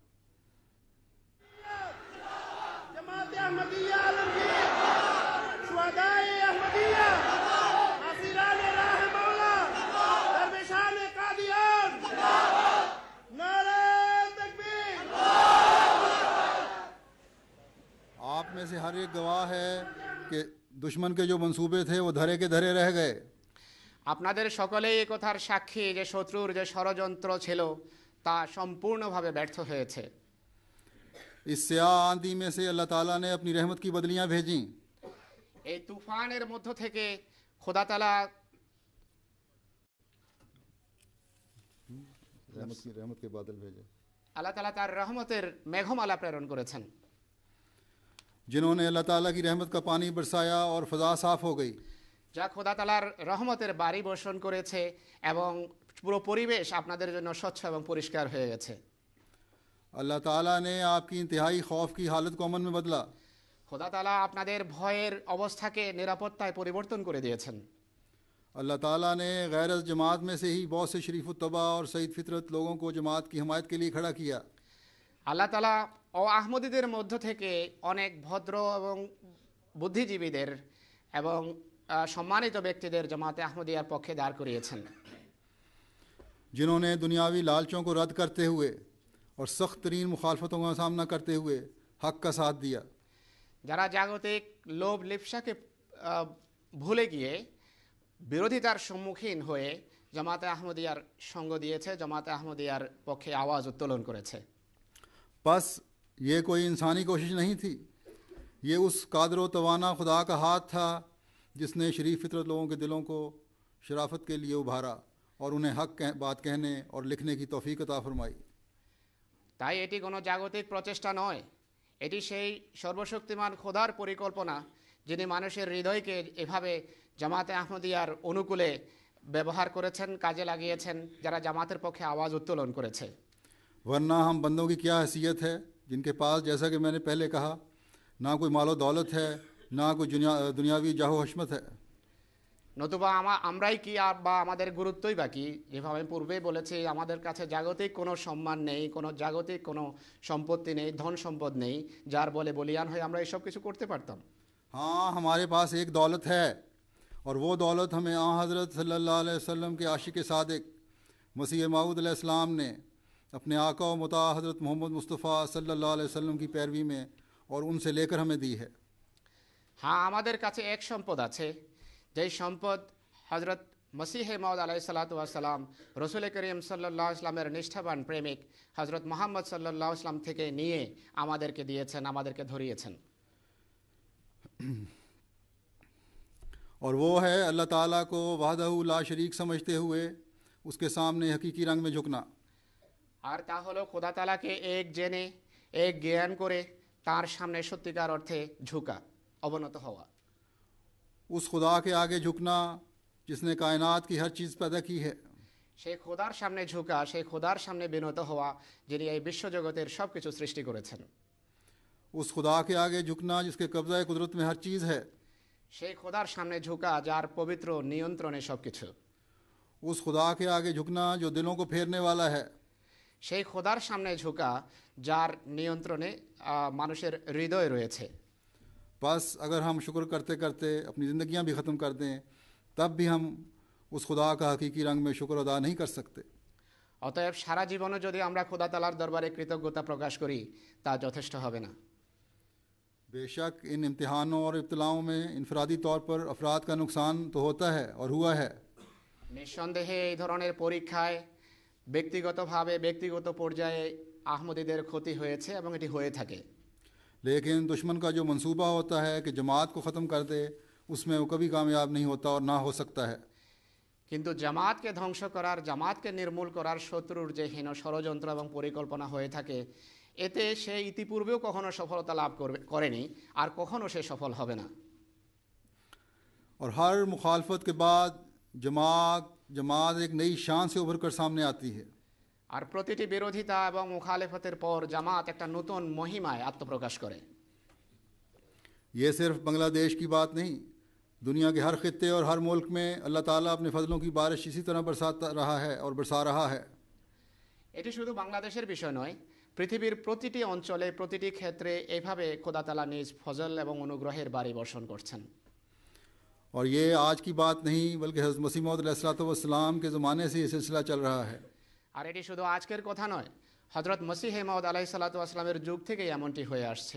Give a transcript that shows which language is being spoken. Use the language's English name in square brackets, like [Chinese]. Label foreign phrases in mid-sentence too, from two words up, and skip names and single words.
[Urdu] جماعت احمدیہ عالمگیر، شہدائے احمدیہ، اسیران راہ مولا، درویشان قادیان، نعرہ تکبیر. آپ میں سے ہر ایک گواہ ہے کہ دشمن کے جو منصوبے تھے وہ دھرے کے دھرے رہ گئے. [Bangla] আপনাদের সকলেই এই কথার সাক্ষী যে শত্রুর যে ষড়যন্ত্র ছিল তা সম্পূর্ণভাবে ব্যর্থ হয়েছে। [Urdu] اس سیاہ آندھی میں سے اللہ تعالیٰ نے اپنی رحمت کی بدلیاں بھیجی. [Bangla] এই তুফানের মধ্য থেকে খোদা তাআলা [Urdu] رحمت کے بادل بھیجے, [Bangla] আল্লাহ তাআলা তার রহমতের মেঘমালা প্রেরণ করেছেন, [Urdu] جنہوں نے اللہ تعالیٰ کی رحمت کا پانی برسایا اور فضا صاف ہو گئی. [Bangla] যা খোদা তাআলার রহমতের বাড়ি বর্ষণ করেছে এবং পুরো পরিবেশ আপনাদের জন্য স্বচ্ছ এবং পরিষ্কার হয়ে গেছে। [Urdu] اللہ تعالیٰ نے آپ کی انتہائی خوف کی حالت کو امن میں بدلا. [Bangla] খোদা তাআলা আপনাদের ভয়ের অবস্থাকে নিরাপত্তায় পরিবর্তন করে দিয়েছেন। [Urdu] اللہ تعالیٰ نے غیر جماعت میں سے ہی بہت سے شریف الطبع اور سعید فطرت لوگوں کو جماعت کی حمایت کے لیے کھڑا کیا. [Bangla] আল্লাহ তাআলা ও আহমদীদের মধ্য থেকে অনেক ভদ্র এবং বুদ্ধিজীবীদের এবং সম্মানিত ব্যক্তিদের জামাতে আহমদিয়ার পক্ষে দাঁড় করিয়েছেন, [Urdu] جنہوں نے دنیاوی لالچوں کو رد کرتے ہوئے اور سخت ترین مخالفتوں کا سامنا کرتے ہوئے حق کا ساتھ دیا. [Bangla] যারা জাগতিক লোভ লিপ্সাকে ভুলে গিয়ে বিরোধিতার সম্মুখীন হয়ে জামাতে আহমদিয়ার সঙ্গ দিয়েছে, জামাতে আহমদিয়ার পক্ষে আওয়াজ উত্তোলন করেছে। [Urdu] بس یہ کوئی انسانی کوشش نہیں تھی، یہ اس قادر و توانا خدا کا ہاتھ تھا جس نے شریف فطرت لوگوں کے دلوں کو شرافت کے لیے ابھارا اور انہیں حق بات کہنے اور لکھنے کی توفیق عطا فرمائی۔ [Bangla] তাই এটি কোনো জাগতিক প্রচেষ্টা নয়, এটি সেই সর্বশক্তিমান খোদার পরিকল্পনা যিনি মানুষের হৃদয়কে এভাবে জামাতে আহমদিয়ার অনুকূলে ব্যবহার করেছেন, কাজে লাগিয়েছেন, যারা জামাতের পক্ষে আওয়াজ উত্তোলন করেছে। [Urdu] ورنہ ہم بندوں کی کیا حیثیت ہے جن کے پاس، جیسا کہ میں نے پہلے کہا، نہ کوئی مال و دولت ہے، نہ کوئی دنیاوی جاہ و حشمت ہے۔ [Bangla] নতুবা আমরাই কি বা আমাদের গুরুত্বই বা কি? যেভাবে আমি পূর্বেই বলেছি, আমাদের কাছে জাগতিক কোনো সম্মান নেই, কোনো জাগতিক কোনো সম্পত্তি নেই, ধন সম্পদ নেই যার বলে বলিয়ান হয়ে আমরা এসব কিছু করতে পারতাম। [Urdu] ہاں، ہمارے پاس ایک دولت ہے، اور وہ دولت ہمیں حضرت [Arabic] صلی اللہ علیہ وسلم [Urdu] کے عاشق صادق مسیح موعود [Arabic] علیہ السلام [Urdu] نے اپنے آقا و مطاع حضرت محمد مصطفیٰ [Arabic] صلی اللہ علیہ وسلم [Urdu] کی پیروی میں اور ان سے لے کر ہمیں دی ہے۔ [Bangla] হ্যাঁ, আমাদের কাছে এক সম্পদ আছে, যেই সম্পদ হজরত মসিহে মাউদ [Arabic] عليه الصلاة والسلام [Bangla] রসুল করিম [Arabic] صلى الله عليه وسلم [Bangla] নিষ্ঠাবান প্রেমিক হজরত মোহাম্মদ [Arabic] صلى الله عليه وسلم [Bangla] থেকে নিয়ে আমাদেরকে দিয়েছেন, আমাদেরকে ধরিয়েছেন। [Urdu] اور وہ ہے اللہ تعالیٰ کو [Arabic] وحدہ لا شریک [Urdu] سمجھتے ہوئے اس کے سامنے حقیقی رنگ میں جھکنا۔ [Bangla] আর তা হলো খোদা তাআলাকে এক জেনে, এক জ্ঞান করে তার সামনে সত্যিকার অর্থে ঝুঁকা, অবনত হওয়া। [Urdu] اس خدا کے آگے جھکنا جس نے کائنات کی ہر چیز پیدا کی ہے۔ [Bangla] সেই খোদার সামনে ঝুঁকা, সেই খোদার সামনে বিনত হওয়া যিনি এই বিশ্বজগতের সব কিছু সৃষ্টি করেছেন। [Urdu] اس خدا کے آگے جھکنا جس کے قبضہ قدرت میں ہر چیز ہے۔ [Bangla] সেই খোদার সামনে ঝুঁকা যার পবিত্র নিয়ন্ত্রণে সব কিছু। [Urdu] اس خدا کے آگے جھکنا جو دلوں کو پھیرنے والا ہے۔ [Bangla] সেই খোদার সামনে ঝুঁকা যার নিয়ন্ত্রণে মানুষের হৃদয় রয়েছে। [Urdu] بس اگر ہم شکر کرتے کرتے اپنی زندگیاں بھی ختم کر دیں تب بھی ہم اس خدا کا حقیقی رنگ میں شکر ادا نہیں کر سکتے۔ [Bangla] অতএব সারা জীবনে যদি আমরা খোদা তাআলার দরবারে কৃতজ্ঞতা প্রকাশ করি তা যথেষ্ট হবে না। [Urdu] بے شک ان امتحانوں اور ابتلاؤں میں انفرادی طور پر افراد کا نقصان تو ہوتا ہے اور ہوا ہے۔ [Bangla] নিঃসন্দেহে এই ধরনের পরীক্ষায় ব্যক্তিগতভাবে ব্যক্তিগত পর্যায়ে আহমদীদের ক্ষতি হয়েছে এবং এটি হয়ে থাকে। [Urdu] لیکن دشمن کا جو منصوبہ ہوتا ہے کہ جماعت کو ختم کر دے، اس میں وہ کبھی کامیاب نہیں ہوتا اور نہ ہو سکتا ہے۔ [Bangla] কিন্তু জামাতকে ধ্বংস করার, জামাতকে নির্মূল করার শত্রুর যে হীন ষড়যন্ত্র এবং পরিকল্পনা হয়ে থাকে, এতে সে ইতিপূর্বেও কখনো সফলতা লাভ করেনি আর কখনো সে সফল হবে না। [Urdu] اور ہر مخالفت کے بعد جماعت ایک نئی شان سے ابھر کر سامنے آتی ہے۔ [Bangla] আর প্রতিটি বিরোধিতা এবং মুখালেফতের পর জামাত একটা নতুন মহিমায় আত্মপ্রকাশ করে। [Urdu] یہ صرف بنگلہ دیش کی بات نہیں، دنیا کے ہر خطے اور ہر ملک میں اللہ تعالیٰ اپنے فضلوں کی بارش اسی طرح برساتا رہا ہے اور برسا رہا ہے۔ [Bangla] এটি শুধু বাংলাদেশের বিষয় নয়, পৃথিবীর প্রতিটি অঞ্চলে, প্রতিটি ক্ষেত্রে এইভাবে খোদা তাআলা নিজ ফজল এবং অনুগ্রহের বাড়ি বর্ষণ করছেন। [Urdu] اور یہ آج کی بات نہیں بلکہ حضرت مسیح موعود [Arabic] علیہ الصلوۃ والسلام [Urdu] کے زمانے سے یہ سلسلہ چل رہا ہے۔ [Bangla] আর এটি শুধু আজকের কথা নয়, হযরত মসিহ মাউদ [Arabic] عليه الصلاة والسلام [Bangla] যুগ থেকেই এমনটি হয়ে আসছে।